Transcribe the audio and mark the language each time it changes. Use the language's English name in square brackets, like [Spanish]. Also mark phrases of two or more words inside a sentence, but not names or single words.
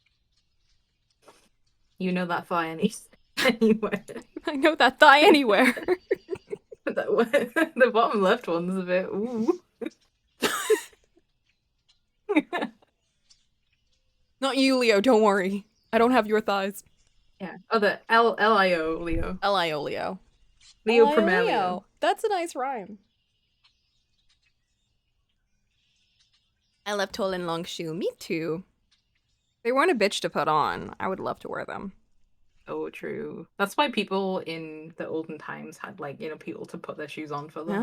[English] You know that thigh anywhere. I know that thigh anywhere. The bottom left one's a bit ooh. Not you, Leo, don't worry. I don't have your thighs. Yeah. Oh, the Lio Leo. L-I-O, Leo. Leo L-I-O, Premier Leo. That's a nice rhyme. I love tall and long shoe. Me too. They weren't a bitch to put on. I would love to wear them. Oh, true. That's why people in the olden times had, like, you know, people to put their shoes on for them.